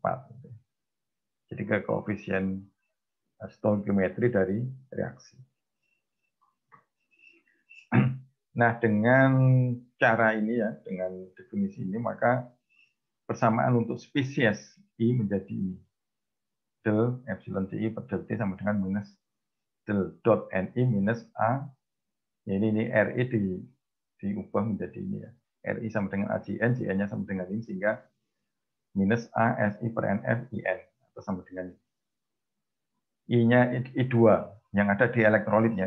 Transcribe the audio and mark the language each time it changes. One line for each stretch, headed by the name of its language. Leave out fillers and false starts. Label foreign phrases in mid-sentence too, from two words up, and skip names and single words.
Indonesian: Jadi ke koefisien stoikiometri dari reaksi. Nah, dengan cara ini ya, dengan definisi ini, maka persamaan untuk spesies I menjadi ini. Del epsilon CI per del T sama dengan minus del dot NI minus A. Ya, ini RI diubah menjadi ini ya. RI sama dengan AJN, JN-nya sama dengan ini, sehingga minus A SI per NF IN. Atau sama dengan ini. I-nya I2 yang ada di elektrolitnya.